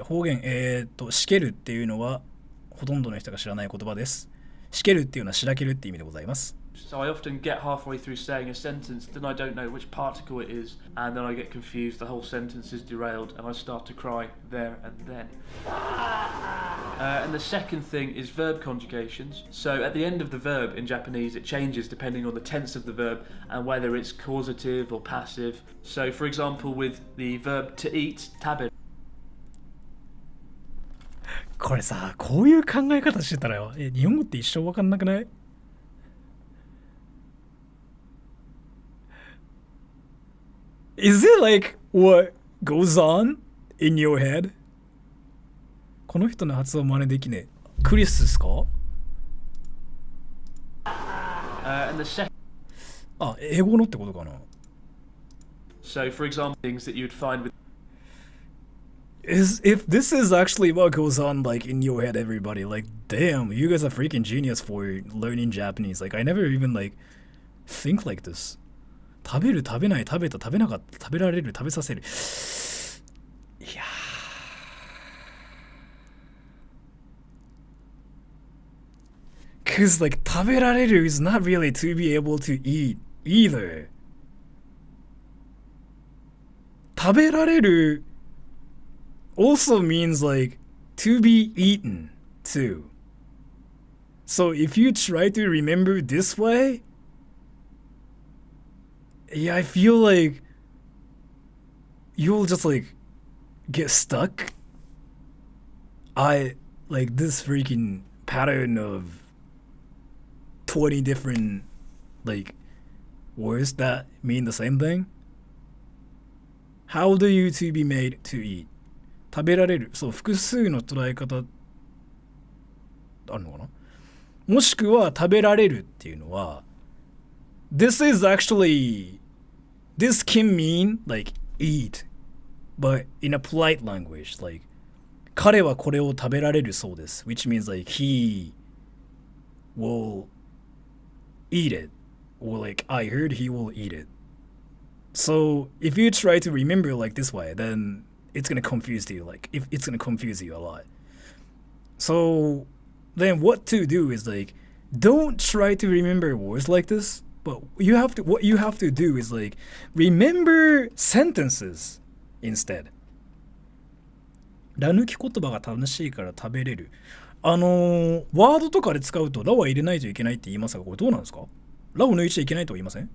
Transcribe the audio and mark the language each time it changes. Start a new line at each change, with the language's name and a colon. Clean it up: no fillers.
Japanese: 方言、しけるっていうのはほとんどの人が知らない言葉です。しけるっていうのはしらけるって意味でございます。
English: So I often get halfway through saying a sentence, then I don't know which particle it is, and then I get confused, the whole sentence is derailed, and I start to cry there and then. And the second thing is verb conjugations. So at the end of the verb in Japanese, it changes depending on the tense of the verb and whether it's causative or passive. So for example, with the verb to eat, tabe.
Japanese: これさ、こういう考え方してたらよ、日本語って一生わかんなくない？
English: Is it like what goes on in your head?
Japanese: この人の発音真似できねえ。クリスですか？あ、英語のってことかな。
English: So for example, things that you'd find with if this is actually what goes on like in your head, everybody, like damn, you guys are freaking genius for learning Japanese. Like I never even like think like this.
Japanese: 食べる、食べない、食べた、食べなかった、食べられる、食べさせる。いやー。
English: Cause like 食べられる is not really to be able to eat either. 食べられる also means like to be eaten too. So if you try to remember this way, yeah, I feel like you'll just like get stuck. I like this freaking pattern of 20 different like words that mean the same thing. How do you to be made to eat?
Japanese: 食べられる。そう、複数の捉え方あるのかな？もしくは食べられるっていうのは
English: This is actually This can mean like eat, but in a polite language, like
Japanese: 彼はこれを食べられるそうです
English: which means like he will eat it, or like I heard he will eat it. So if you try to remember like this way, then it's gonna confuse you, like if it's gonna confuse you a lot. So then what to do is like don't try to remember words like this. But what you have to do is like remember sentences instead.
Japanese: ラ抜き言葉が楽しいから食べれる。ワードとかで使うとラは入れないといけないって言いますが、これどうなんですか？ラを抜いちゃいけないとは言いません？